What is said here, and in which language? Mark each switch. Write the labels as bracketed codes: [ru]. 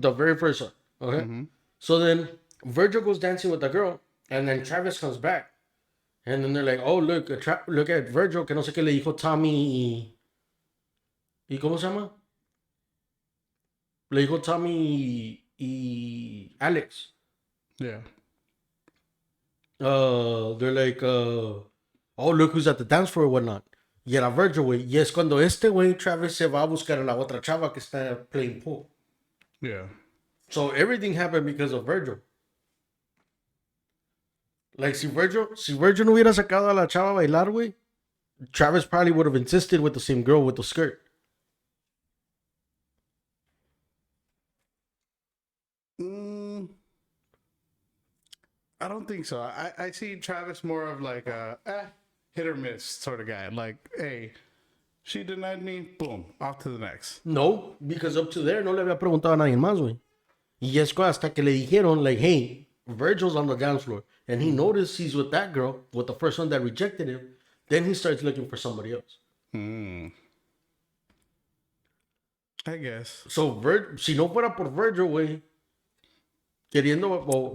[en] the very first one. Okay, so then Virgil goes dancing with the girl, and then Travis comes back, and then they're like, "Oh look, look at Virgil, [es] que no sé qué le dijo Tommy y cómo se llama? Le dijo Tommy y Alex." [en] Yeah. They're like, "Oh look who's at the dance floor or whatnot." [es] Y era Virgil, güey. Y es cuando este güey, Travis, se va a buscar a la otra chava que está [en] playing pool. Yeah. So everything happened because of Virgil. Like, [es] si Virgil no hubiera sacado a la chava a bailar, güey, [en] Travis probably would have insisted with the same girl with the skirt. I don't think so. I see Travis more of like a hit or miss sort of guy. Like, hey, she denied me, boom, off to the next. No, because up to there [es] no le había preguntado a nadie más, güey. Y es hasta que le dijeron, like, [en] hey, Virgil's on the dance floor. And he noticed he's with that girl, with the first one that rejected him. Then he starts looking for somebody else. I guess. [es] So, si no fuera por Virgil, güey, queriendo...